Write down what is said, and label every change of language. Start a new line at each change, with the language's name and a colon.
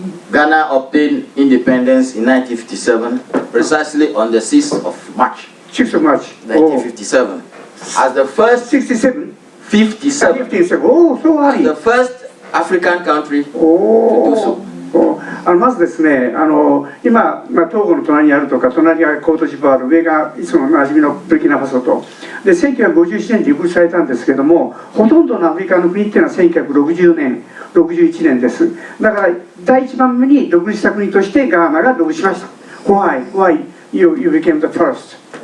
English: Ghana obtained independence in 1957, precisely on the 6th of March. 6th of March. 1957. As the first 67. 57. Oh, so early. The first African country to do so.
Japanese: まずですね、今、トーゴの隣にあるとか、隣がコートジボワール、上がいつも馴染みのブルキナファソと。で、1957年に独立されたんですけども、ほとんどのアフリカの国っていうのは1960年、61年です。だから、第一番目に独立した国としてガーナが独立しました。
English: Why you became the first?